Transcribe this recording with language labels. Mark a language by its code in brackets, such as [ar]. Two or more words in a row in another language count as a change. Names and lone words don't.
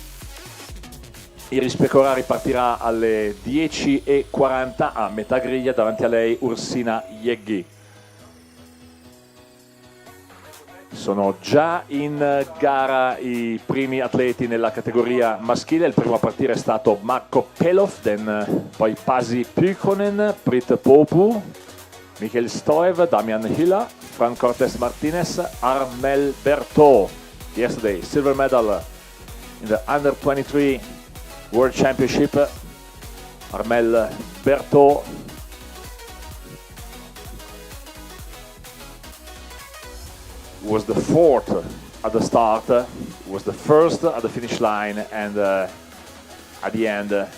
[it] Iris Pecorari partirà alle 10:40 a metà griglia, davanti a lei Ursina Jeggi. Sono già in gara i primi atleti nella categoria maschile. Il primo a partire è stato Marco Pelov, poi Pasi Pykkonen, Prit Popu, Michael Stoev, Damian Hilla, Fran Cortes Martinez, Armel Berthaud. [en] Yesterday, silver medal in the under 23 World Championship. Armel Berthaud was the fourth at the start, was the first at the finish line, and at the end